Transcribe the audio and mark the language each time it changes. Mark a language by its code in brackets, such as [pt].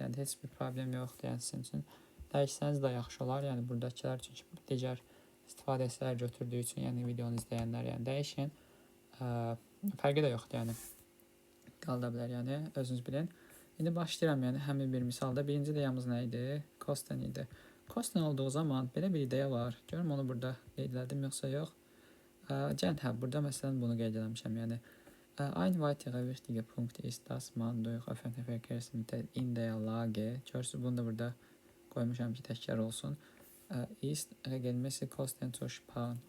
[az] Yəni heç bir problem yoxdur, yəni sizin üçün dəyişsəniz də yaxşı olar. Yəni buradakılar çünki digər istifadəçilər götürdüyü üçün, yəni videonu izləyənlər, yəni dəyişin. Fərqi də yoxdur, yəni qalda bilər, yəni özünüz bilin. İndi başlayıram, yəni həmin bir misalda birinci ideyamız nə idi? Kosten idi. Kosten olduğu zaman belə bir ideya var. Görüm onu burada qeyd elədim yoxsa yox. Gəlin, burada məsələn bunu qeyd eləmişəm, yəni [de] ein weiterer wichtiger Punkt ist, dass man durch öffentliche Verkehrsmittel in der Lage, [az] görürsünüz bunu da burada qoymuşam ki, təkrar olsun, [de] ist regelmäßig Kosten zu sparen.